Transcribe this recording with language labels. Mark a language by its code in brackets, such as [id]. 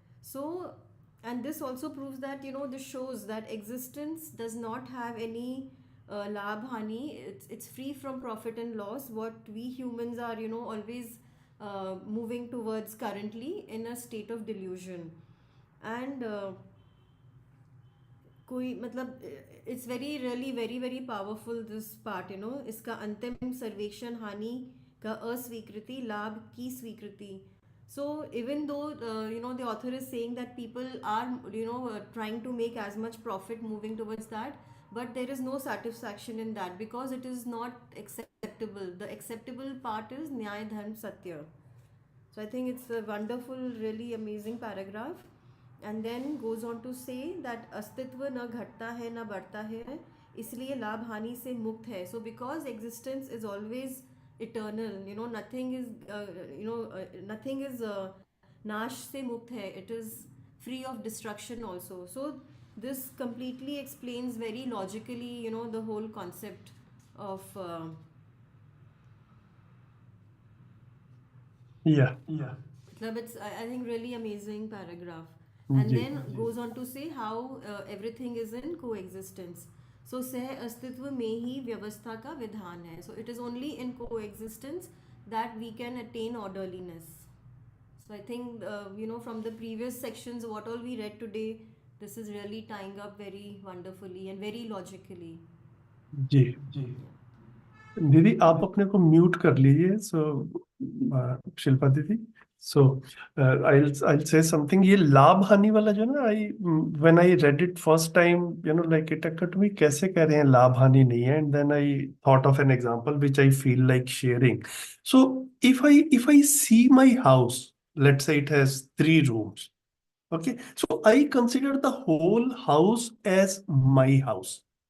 [en] So, and this also proves that, this shows that existence does not have any labh hani. It's free from profit and loss. What we humans are, always moving towards currently in a state of delusion. [hi] And कोई मतलब [en] it's very really very very powerful this part, [hi] इसका अंतिम सर्वेक्षण हानि का अस्वीकृति लाभ की स्वीकृति. [en] So even though the author is saying that people are trying to make as much profit moving towards that, but there is no satisfaction in that because it is not acceptable. The acceptable part is Nyaya Dharma Satya. So I think it's a wonderful, really amazing paragraph. And then goes on to say that [hi] अस्तित्व न घटता है न बढ़ता है, इसलिए लाभ हानि से मुक्त है. [en] So because existence is always eternal, nothing is nothing is [hi] नाश से मुक्त है. [en] It is free of destruction also. So this completely explains very logically, the whole concept of Yeah. it's I think really amazing paragraph. And [hi] ji. [en] then goes on to say how everything is in coexistence. [hi] So सह अस्तित्व में ही व्यवस्था का विधान है. [en] So it is only in coexistence that we can attain orderliness. So I think from the previous sections what all we read today, this is really tying up very wonderfully and very logically. [hi] जी दीदी आप अपने को mute कर लीजिए. [en] So Shilpa दीदी, so I'll say something. [hi] ये लाभ हानि वाला जो ना, [en] when I read it first time, like it occurred to me, [hi] कैसे कह रहे हैं लाभ हानि नहीं है, [en] and then I thought of an example which I feel like sharing. So if I see my house, let's say it has 3 rooms, okay, so I consider the whole house as my house.